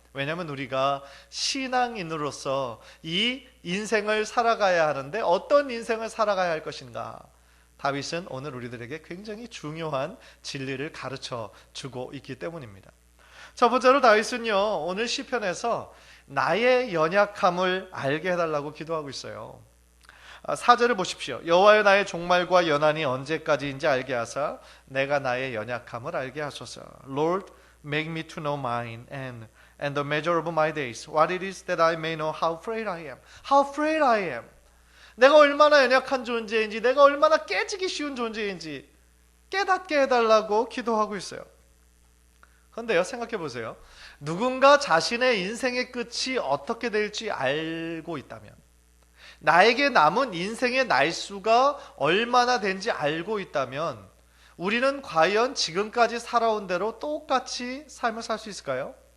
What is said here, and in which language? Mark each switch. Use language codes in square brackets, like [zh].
[ko] 왜냐하면 우리가 신앙인으로서 이 인생을 살아가야 하는데 어떤 인생을 살아가야 할 것인가, 다윗은 오늘 우리들에게 굉장히 중요한 진리를 가르쳐 주고 있기 때문입니다. 첫 번째로 다윗은요, 오늘 시편에서 나의 연약함을 알게 해달라고 기도하고 있어요. 4절을 보십시오. 여호와여 나의 종말과 연한이 언제까지인지 알게 하사 내가 나의 연약함을 알게 하소서. [en] Lord, Make me to know mine and the measure of my days. What it is that I may know how frail I am. How frail I am. [ko] 내가 얼마나 연약한 존재인지, 내가 얼마나 깨지기 쉬운 존재인지 깨닫게 해달라고 기도하고 있어요. 그런데요, 생각해 보세요. 누군가 자신의 인생의 끝이 어떻게 될지 알고 있다면, 나에게 남은 인생의 날수가 얼마나 된지 알고 있다면, 우리는 과연 지금까지 살아온 대로 똑같이 삶을 살 수 있을까요?